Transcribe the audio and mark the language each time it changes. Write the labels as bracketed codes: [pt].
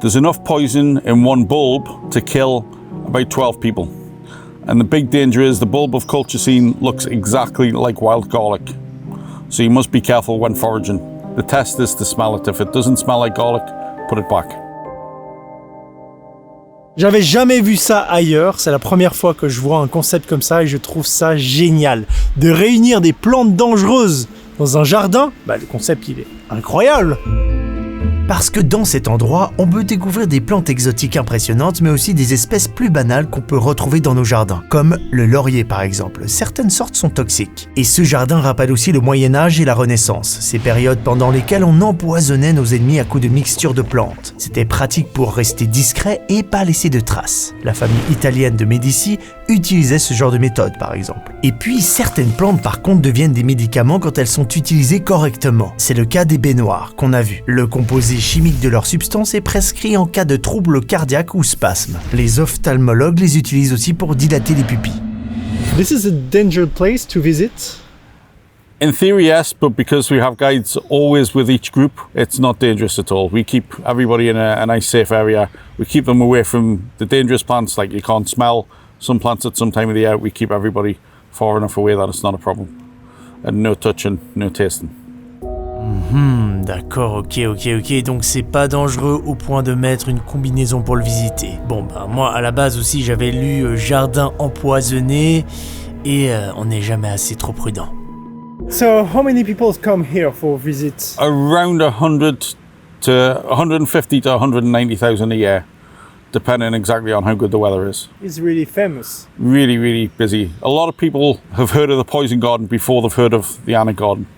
[en] There's enough poison in one bulb to kill about 12 people. And the big danger is the bulb of colchicine looks exactly like wild garlic. So you must be careful when foraging. The test is to smell it. If it doesn't smell like garlic, put it back. [fr] J'avais jamais vu ça ailleurs, c'est la première fois que je vois un concept comme ça et je trouve ça génial. De réunir des plantes dangereuses dans un jardin, le concept il est incroyable. Parce que dans cet endroit, on peut découvrir des plantes exotiques impressionnantes, mais aussi des espèces plus banales qu'on peut retrouver dans nos jardins, comme le laurier par exemple. Certaines sortes sont toxiques. Et ce jardin rappelle aussi le Moyen-Âge et la Renaissance, ces périodes pendant lesquelles on empoisonnait nos ennemis à coups de mixture de plantes. C'était pratique pour rester discret et pas laisser de traces. La famille italienne de Médicis utilisait ce genre de méthode par exemple. Et puis certaines plantes par contre deviennent des médicaments quand elles sont utilisées correctement. C'est le cas des baies noires qu'on a vu. Le composé chimique de leur substance est prescrit en cas de troubles cardiaques ou spasmes. Les ophtalmologues les utilisent aussi pour dilater les pupilles. [en] This is a dangerous place to visit. In theory, yes, but because we have guides always with each group, it's not dangerous at all. We keep everybody in a nice safe area. We keep them away from the dangerous plants, like you can't smell some plants at some time of the year. We keep everybody far enough away that it's not a problem. And no touching, no tasting. [fr] D'accord, ok, donc c'est pas dangereux au point de mettre une combinaison pour le visiter. Bon moi à la base aussi j'avais lu jardin empoisonné et on n'est jamais assez trop prudent. [en] So, how many people come here for visits? Around 100 to 150 to 190,000 a year, depending exactly on how good the weather is. It's really famous. Really, really busy. A lot of people have heard of the Poison Garden before they've heard of the Anna Garden.